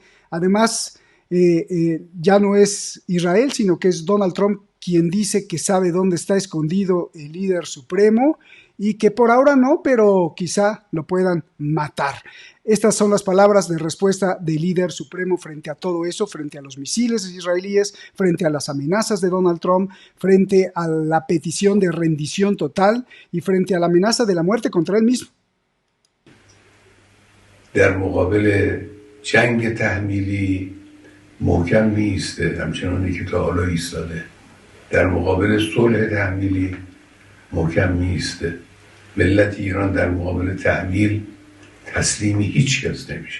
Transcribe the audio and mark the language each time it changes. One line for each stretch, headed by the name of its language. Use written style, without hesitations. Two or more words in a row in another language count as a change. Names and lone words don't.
Spanish: Además, ya no es Israel, sino que es Donald Trump quien dice que sabe dónde está escondido el líder supremo y que por ahora no, pero quizá lo puedan matar. Estas son las palabras de respuesta del líder supremo frente a todo eso, frente a los misiles israelíes, frente a las amenazas de Donald Trump, frente a la petición de rendición total y frente a la amenaza de la muerte contra él mismo.
Persian: در مقابل جنگ تحمیلی محکم میسته، همچنانی که تا حالا ایستاده. در مقابل صلح تحمیلی محکم میسته. ملت ایران در مقابل تحمیل تسلیم هیچ کس نمیشه.